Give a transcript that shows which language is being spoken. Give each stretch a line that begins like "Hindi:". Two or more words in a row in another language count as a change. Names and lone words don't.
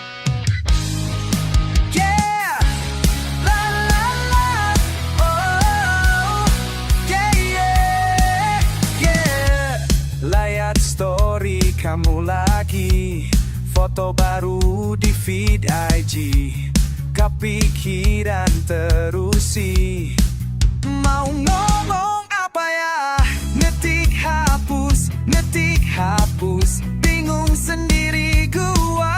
English: Yeah, la la la, oh, yeah yeah yeah.
Indonesian: Lihat story kamu lagi, foto baru di feed IG. Kepikiran terusi, mau ngomong apa ya? Ngetik hapus, bingung sendiri gua.